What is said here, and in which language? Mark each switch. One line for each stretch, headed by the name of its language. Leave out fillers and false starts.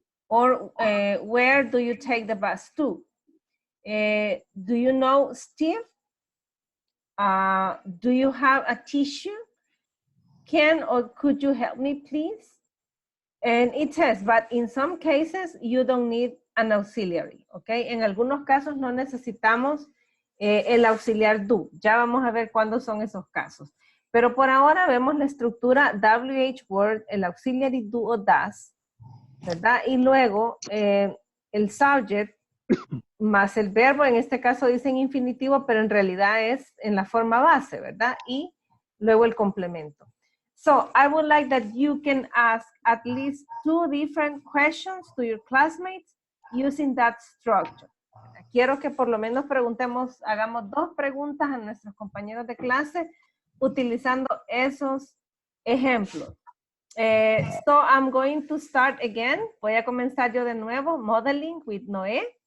English: Or where do you take the bus to? Do you know Steve? Do you have a tissue? Can or could you help me, please? And it says, but in some cases, you don't need an auxiliary, okay?
Spanish: En algunos casos no necesitamos el auxiliar do. Ya vamos a ver cuándo son esos casos. Pero por ahora vemos la estructura WH word, el auxiliary do o does, ¿verdad? Y luego el subject más el verbo, en este caso dicen infinitivo, pero en realidad es en la forma base, ¿verdad? Y luego el complemento.
English: So, I would like that you can ask at least 2 different questions to your classmates using that structure.
Spanish: Quiero que por lo menos hagamos 2 preguntas a nuestros compañeros de clase utilizando esos ejemplos.
English: So, I'm going to start again.
Spanish: Voy a comenzar yo de nuevo,
English: modeling with Noé.